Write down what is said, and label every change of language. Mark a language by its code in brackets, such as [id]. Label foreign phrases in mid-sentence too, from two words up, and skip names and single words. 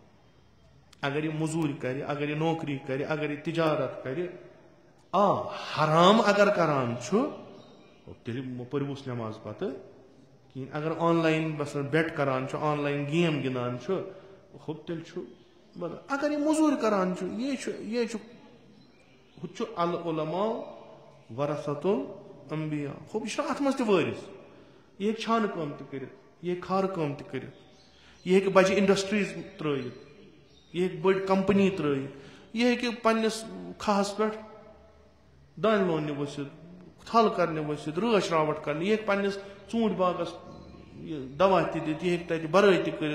[ks] اگر یہِ موٚزوٗرۍ کرِ اگر یہِ نوکری کرِ اگر یہِ تجارت کرِ حرام اگر کران چھُ تیٚلہِ پٔرۍوُس نٮ۪ماز پتہٕ کِہینۍ. اگر آنلاین مثلاً بیٹ کران چھُ [en] online game [ks] گِنٛدان چھُ ہُہ تیٚلہِ چھُ اگر یہِ موٚزوٗرۍ کران چھُ یہِ چھُ ہُہ چھُ [ar] العلماء ورثۃ الانبیاء. [ks] ہُہ یہِ چھُنہٕ اتھ منٛز تہِ وٲرِث. یہِ ہیٚکہِ چھانہٕ کٲم تہِ کٔرِتھ یہِ ہیٚکہِ کھارٕ کٲم تہِ کٔرِتھ یہِ ہیٚکہِ بجہِ انڈسٹریٖز ترٲیِتھ یہِ ہیٚکہِ بٔڑ کمپنی ترٲیِتھ یہِ ہیٚکہِ پننِس کھہس پٮ۪ٹھ دانہِ لوننہِ ؤسِتھ تھل کرنہِ ؤسِتھ رٲچھ راوٹھ کرنہِ یہِ ہیٚکہِ پننِس ژوٗنٛٹھۍ باغس یہِ دوا تہِ دِتھ یہِ ہیٚکہِ تتہِ برٲے تہِ کٔرِتھ.